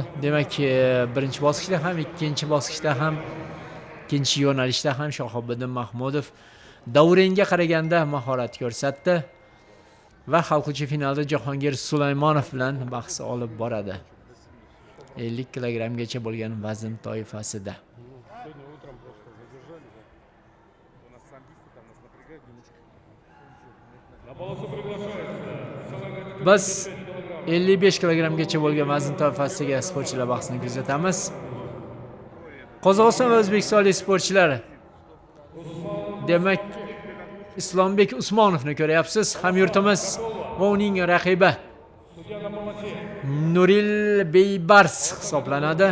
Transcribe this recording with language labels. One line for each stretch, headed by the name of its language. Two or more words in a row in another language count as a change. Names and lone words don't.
Uzbek: Demak, birinchi bosqichda ham, ikkinchi bosqichda ham, ikkinchi yo'nalishda ham Shahobiddin Mahmudov Davrenga qaraganda mahorat ko'rsatdi va hal qiluvchi finalda Jahongir Sulaymonov bilan bahs olib boradi. 50 kilogramgacha bo'lgan vazn toifasida.
Russian: На полосу приглашается
Uzbek: Biz 55 kilogrammgacha bo'lgan vazn toifasidagi sportchilar bahsini kuzatamiz. Qozog'iston va o'zbekistonlik sportchilar. Demak, Islombek Usmonovni ko'ryapsiz. Hamyurtimiz va uning raqibi Nuril Beybars hisoblanadi.